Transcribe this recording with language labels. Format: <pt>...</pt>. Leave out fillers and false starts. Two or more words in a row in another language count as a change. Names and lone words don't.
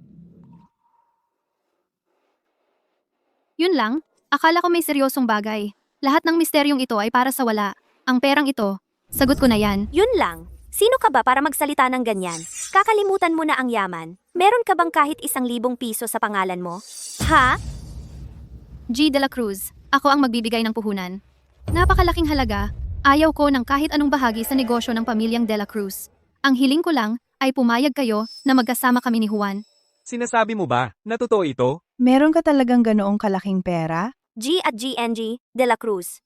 <tl>Yun lang, akala ko may seryosong bagay. Lahat ng misteryong ito ay para sa wala. Ang perang ito, sagot ko na yan. Yun lang. Sino ka ba para magsalita ng ganyan? Kakalimutan mo na ang yaman. Meron ka bang kahit 1,000 piso sa pangalan mo? Ha? G. De La Cruz, ako ang magbibigay ng puhunan. Napakalaking halaga, ayaw ko ng kahit anong bahagi sa negosyo ng pamilyang De La Cruz. Ang hiling ko lang ay pumayag kayo na magkasama kami ni Juan. Sinasabi mo ba na totoo ito? Meron ka talagang ganoong kalaking pera? G at GNG, De La Cruz.</tl>